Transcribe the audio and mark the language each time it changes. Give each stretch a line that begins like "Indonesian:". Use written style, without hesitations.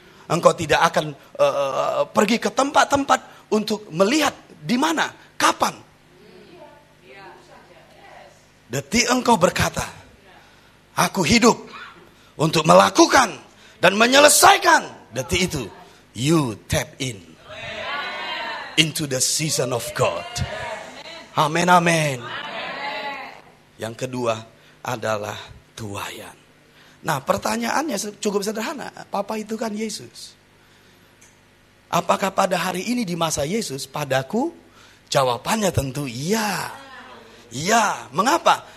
Indonesian: Engkau tidak akan pergi ke tempat-tempat untuk melihat di mana, kapan. Detik engkau berkata, aku hidup untuk melakukan dan menyelesaikan. Detik itu,
English: you tap in into the season of God.
Indonesian: Amin, amin. Yang kedua adalah tuaian. Nah, pertanyaannya cukup sederhana. Papa itu kan Yesus. Apakah pada hari ini di masa Yesus padaku? Jawabannya tentu iya. Iya. Mengapa?